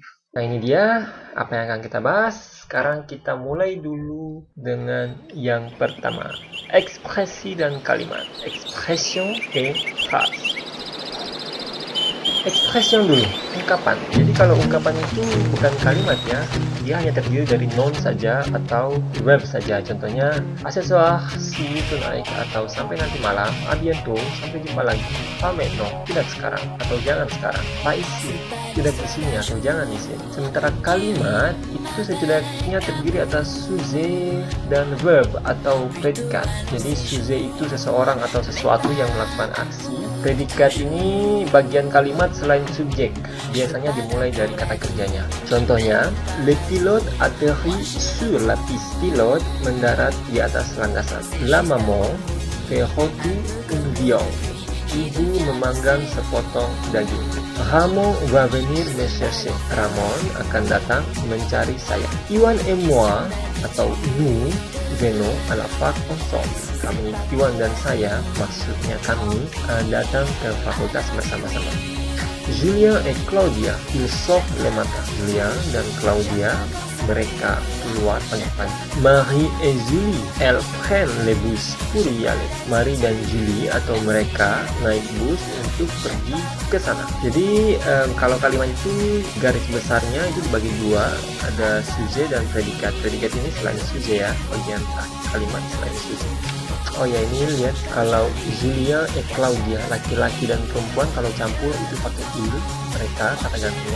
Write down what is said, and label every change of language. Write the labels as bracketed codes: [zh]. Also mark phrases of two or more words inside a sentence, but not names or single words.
[id] Nah, ini dia apa yang akan kita bahas. Sekarang kita mulai dulu dengan yang pertama, ekspresi dan kalimat. [fr] Expression et phrase. [id] Expression dulu, ungkapan. Jadi kalau ungkapan itu bukan kalimat ya, dia hanya terdiri dari noun saja atau verb saja. Contohnya, [fr] à ce soir, [en] see you tonight, [id] atau sampai nanti malam, [fr] à bientôt, [id] sampai jumpa lagi, [fr] pas maintenant, [id] tidak sekarang, atau jangan sekarang, [fr] pas ici, [id] tidak di sini, atau jangan di sini. Sementara kalimat itu setidaknya terdiri atas sujet dan verb atau predikat. Jadi sujet itu seseorang atau sesuatu yang melakukan aksi. Predikat ini bagian kalimat selain subjek, biasanya dimulai dari kata kerjanya. Contohnya, [fr] le pilote atterrit sur la piste. [id] Pilot mendarat di atas landasan. [fr] La maman fait rôtir un viande. [id] Ibu memanggang sepotong daging. [fr] Ramon va venir me chercher. [id] Ramon akan datang mencari saya. [fr] Iwan et moi atau nous venons à la fac ensemble. [id] Kami, Iwan dan saya, maksudnya kami, datang ke fakultas bersama-sama. [fr] Julien et Claudia, ils sortent le matin. [id] Julien dan Claudia, mereka keluar pagi-pagi. [fr] Marie et Julie, elles prennent le bus pour y aller. [id] Marie dan Julie atau mereka naik bus untuk pergi ke sana. Jadi kalau kalimat itu garis besarnya itu dibagi dua, ada sujet dan predikat. Predikat ini selain sujet ya, bagian kalimat selain sujet. Oh ya, ini lihat kalau Julia et Claudia, laki-laki dan perempuan kalau campur itu pakai il, mereka kata gantinya.